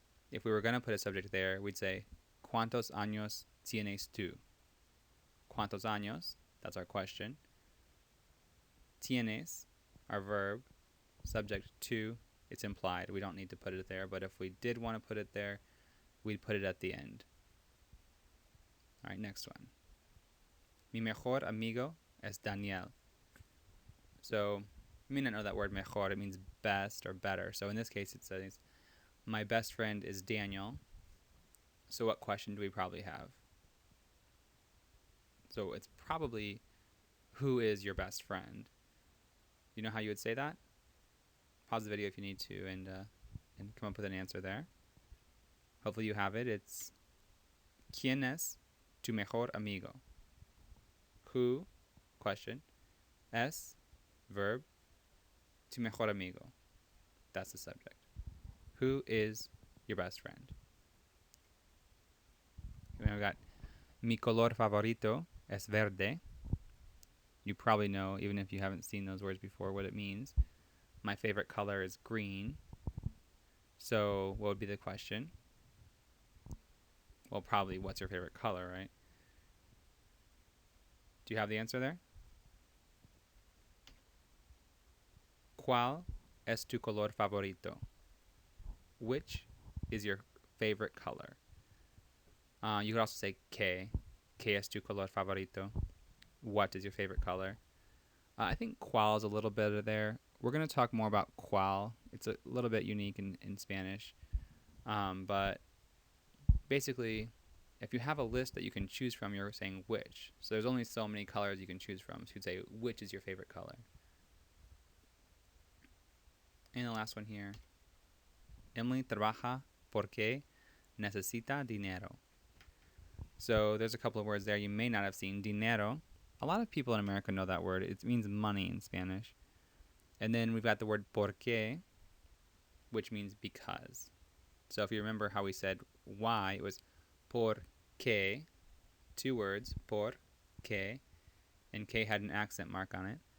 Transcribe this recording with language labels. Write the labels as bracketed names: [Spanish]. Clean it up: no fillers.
[English] If we were going to put a subject there, we'd say, [Spanish] ¿Cuántos años tienes tú? [English] ¿Cuántos años? That's our question. Tienes, our verb. Subject tú, it's implied. We don't need to put it there, but if we did want to put it there, we'd put it at the end. All right, next one. [Spanish] Mi mejor amigo es Daniel. [English] So you may not know that word mejor. It means best or better. So in this case, it says, my best friend is Daniel. So what question do we probably have? So it's probably, who is your best friend? You know how you would say that? Pause the video if you need to and come up with an answer there. Hopefully you have it. [Spanish] It's, ¿quién es tu mejor amigo? Who, question, es, verb, tu mejor amigo. [English] That's the subject. Who is your best friend? [Spanish] And then we got, mi color favorito es verde. [English] You probably know, even if you haven't seen those words before, what it means. My favorite color is green. So what would be the question? Well, probably what's your favorite color, right? Do you have the answer there? [Spanish] ¿Cuál es tu color favorito? [English] Which is your favorite color? You could also say ¿qué? [Spanish] ¿Qué es tu color favorito? [English] What is your favorite color? I think cuál is a little better there. We're going to talk more about cuál. It's a little bit unique in Spanish. But basically, if you have a list that you can choose from, you're saying which. So there's only so many colors you can choose from. So you'd say, which is your favorite color? And the last one here. [Spanish] Emily trabaja porque necesita dinero. [English] So there's a couple of words there you may not have seen. Dinero. A lot of people in America know that word. It means money in Spanish. And then we've got the word porque, which means because. So if you remember how we said why, it was por qué, two words, por qué, and K had an accent mark on it.